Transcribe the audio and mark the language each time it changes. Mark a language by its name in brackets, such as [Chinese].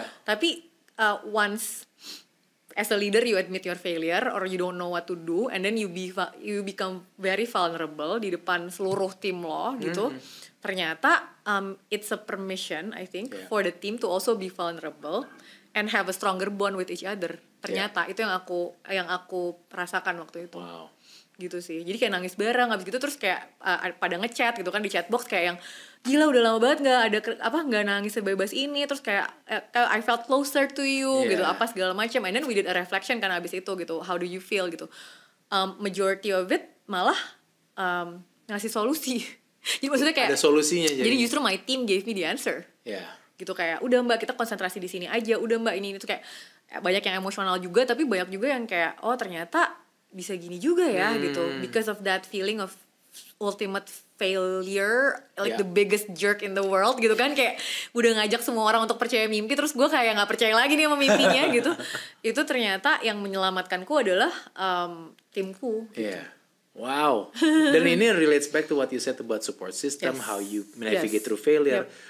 [Indonesian] Tapi [English] once as a leader you admit your failure or you don't know what to do, and then you become very vulnerable [Indonesian] di depan seluruh tim lo gitu. Ternyata [English] it's a permission I think for the team to also be vulnerable and have a stronger bond with each other. [Indonesian] Ternyata itu yang aku rasakan waktu itu. Gitu sih. Jadi kayak nangis bareng, habis gitu terus kayak pada ngechat gitu kan di chatbox kayak yang gila udah lama banget nggak nangis sebebas ini, terus kayak [English] I felt closer to you [Indonesian] gitu, apa segala macam. [English] And then we did a reflection [Indonesian] kan abis itu gitu, [English] how do you feel gitu. Majority of it [Indonesian] malah ngasih solusi. Jadi maksudnya kayak ada solusinya. Jadi justru [English] my team gave me the answer. [Indonesian] Gitu kayak udah mbak kita konsentrasi di sini aja, udah mbak ini tuh kayak banyak yang emosional juga, tapi banyak juga yang kayak oh ternyata bisa gini juga ya gitu, [English] because of that feeling of ultimate failure, like the biggest jerk in the world [Indonesian] gitu kan, kayak udah ngajak semua orang untuk percaya mimpi, terus gue kayak nggak percaya lagi nih sama mimpinya gitu. Itu ternyata yang menyelamatkanku adalah timku gitu. [English] Wow. [Indonesian] Dan ini [English] relates back to what you said about support system, how you navigate through failure.